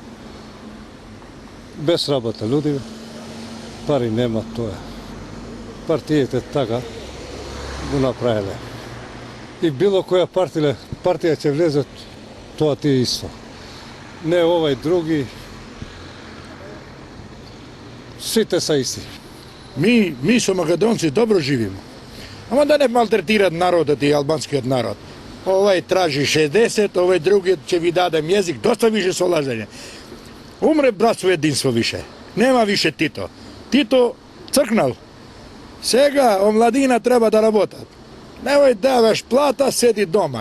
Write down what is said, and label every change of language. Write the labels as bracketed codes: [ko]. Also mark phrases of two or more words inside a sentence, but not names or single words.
[mk] Без работа луѓе, пари нема, тоа. Партиите така го направиле. И било која партија ќе влезе, тоа ти е исто. Не овај други, сите са исти. [sr] Mi su Makedonci dobro živimo. [mk] Ама да не малтретират народот и албанскиот народ. Овај тражи 60, овај други ќе ви дадем јазик, доста више со лажење. Умре братство единство више. Нема више Тито. Тито цркнал. Сега омладина треба да работат. Немој даваш плата, седи дома.